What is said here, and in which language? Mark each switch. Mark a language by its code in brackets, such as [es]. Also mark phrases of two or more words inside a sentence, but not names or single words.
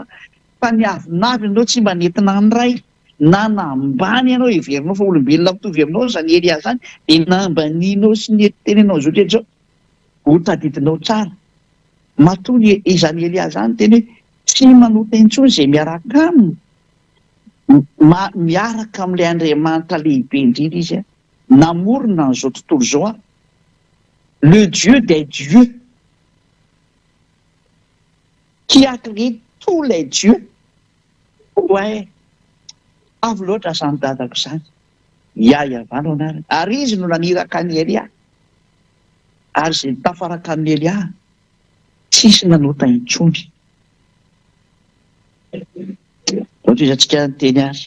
[mg] Fa ny avinavy ianao tsy mba nentina ny ray na nambany ianao heverinao fa olombelona mitovy aminao izany Elia izany dia nambanianao sy nentenenao zao rehetra izao. Ho tadidinao tsara. Matoa izany Elia izany teny hoe tsy manota intsony izay miaraka aminy. Miaraka amin'ilay Andriamanitra lehibe indrindra izy namorona an'izao tontolo izao [fr] le Dieu des dieux qui a créé tous les dieux. [mg] Ouais, avy loatra izany dadako izany. Iavano anarany. Ary izy no naniraka ny Elia. Ary izay tafaraka amin'ny Elia tsisy nanota intsony. Ohatra izantsika nyteny azy.